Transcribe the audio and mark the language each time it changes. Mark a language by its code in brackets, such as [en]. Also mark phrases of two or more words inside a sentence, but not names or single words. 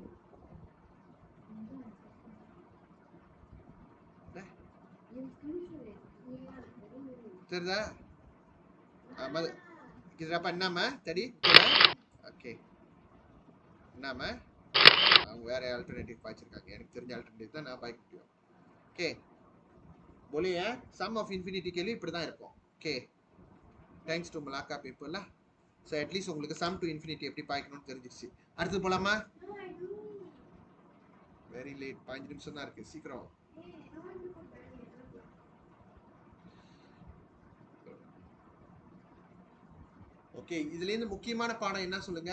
[ta] தெரியுதா? இதுப்பா என்னம்மா தடி? ஓகே, என்னம்மா அவங்க வேற ஆல்டர்னேட்டிவ் பாய்ச்சிருக்காங்க. எனக்கு தெரிஞ்ச ஆல்டர்னேட்டிவ் தான் நான் பாய்க்க முடியும். ஓகே, [hi] बोलिए [en] sum of infinity [hi] के लिए [ta] இப்படி தான் இருக்கும். ஓகே, [en] thanks to Malacca people. so at least [ta] உங்களுக்கு [en] sum to infinity [ta] எப்படி பாய்க்கணும்னு தெரிஞ்சிருச்சு. அடுத்து போலாமா? [en] very late, [ta] 5 நிமிஷம் தான் இருக்கு, சீக்கிரம். ஓகே, இதுலேருந்து முக்கியமான பாடம் என்ன சொல்லுங்க?